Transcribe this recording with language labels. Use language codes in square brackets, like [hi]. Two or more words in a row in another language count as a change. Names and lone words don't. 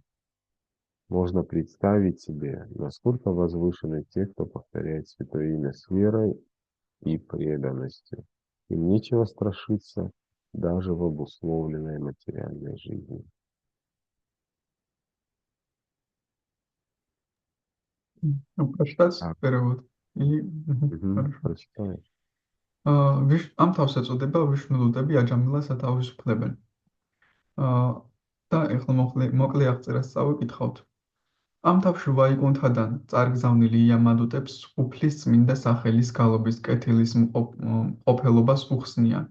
[ru] Можно представить себе, насколько возвышены те, кто повторяет святое имя с верой и преданностью. Им нечего страшиться даже в обусловленной материальной жизни. Прочитать Так, перевод. И... Хорошо. прочитаешь. [ka] ამ თავს ეწოდება ვიშნუდუტები აჯამილას ათავისუფლებენ. და ეხლა მოკლე აღწერას წავიკითხავთ. ამ თავში ვაიკუნთადან წარგზავნილი იამადუტებს უფლის წმინდა სახელის გალობის კეთილის მყოფელობას უხსნიან.